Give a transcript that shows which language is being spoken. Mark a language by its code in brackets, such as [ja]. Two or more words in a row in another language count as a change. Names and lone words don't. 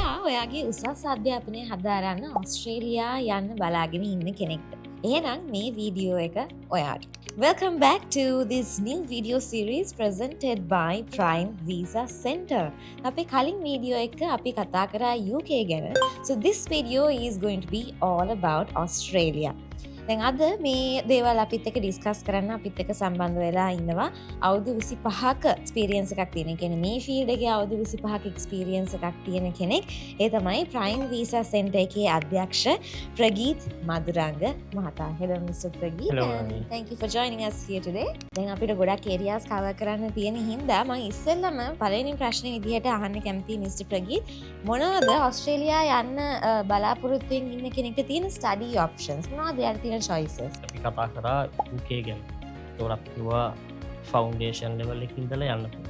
[si] ඔයාගේ උසස් අධ්‍යාපනය හදාරන්න ඔස්ට්‍රේලියා යන්න බලාගෙන ඉන්න කෙනෙක්ද. එහෙනම් මේ වීඩියෝ එක ඔයාට. [en] Welcome back to this new video series presented by Prime Visa Center. [si] අපි කලින් වීඩියෝ එක අපි කතා කරා UK ගැන. [en] So this video is going to be all about Australia. [si] දැන් අද මේ දේවල් අපිත් එක්ක ඩිස්කස් කරන්න අපිත් එක්ක සම්බන්ධ වෙලා ඉන්නවා අවුරුදු 25ක එක්ස්පීරියන්ස් එකක් තියෙන කෙනෙක්. මේ ෆීල්ඩ් එකේ අවුරුදු 25ක එක්ස්පීරියන්ස් එකක් තියෙන කෙනෙක්. ඒ තමයි Prime Visa Center එකේ අධ්‍යක්ෂ ප්‍රගීත් මදුරංග මහතා. [en] Hello Mr. Prageet. Hello. And thank you for joining us here today. [si] දැන් අපිට ගොඩක් [en] areas cover [si] කරන්න තියෙන හින්දා මම ඉස්සෙල්ලම පළවෙනි ප්‍රශ්නේ විදිහට අහන්න කැමතියි Mr. Prageet. මොනවද ඕස්ට්‍රේලියා යන්න බලාපොරොත්තු වෙමින් ඉන්න කෙනෙක්ට තියෙන [en] study options? [si] මොනවද යාර තියෙන choices? අපි කතා කරා UK ගැන. ඒතකොට අපි කිව්වා [en] foundation level [si] එකකින් ඉඳලා යන්න පුළුවන්.